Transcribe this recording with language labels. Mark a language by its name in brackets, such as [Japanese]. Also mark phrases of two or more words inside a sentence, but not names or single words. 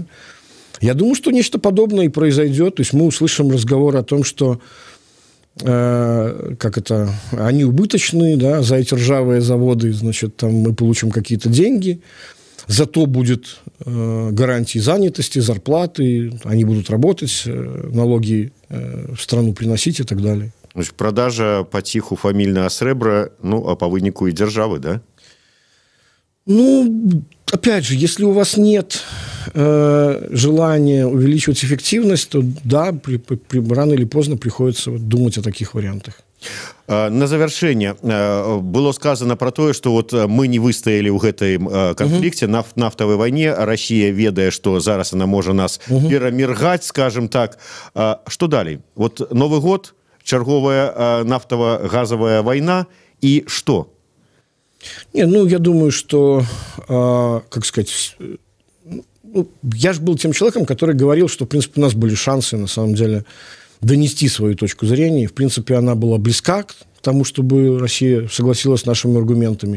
[Russian] Я думаю, что нечто подобное и произойдет. То есть мы услышим разговор о том, что они убыточные, да, за эти ржавые заводы, значит, там мы получим какие-то деньги, зато будет гарантии занятости, зарплаты, они будут работать, налоги в страну приносить и так далее. [Belarusian] Продажа паціху фамільнага срэбра, ну, а по выніку и державы, да? [Russian] Ну, опять же, если у вас нет желания увеличивать эффективность, то да, рано или поздно приходится думать о таких вариантах. [Belarusian] На завершэнне было сказано про тое, што вот мы не выстаялі ў гэтым канфлікце, нафтавай вайне. Расія ведае, што зараз она можа нас пераміргаць, скажем так. Што далей? Вот Новы год, черговая нафтово-газовая война, [Russian] и что? Не, ну, я думаю, что, как сказать, ну, я же был тем человеком, который говорил, что, в принципе, у нас были шансы, на самом деле, донести свою точку зрения. В принципе, она была близка к тому, чтобы Россия согласилась с нашими аргументами.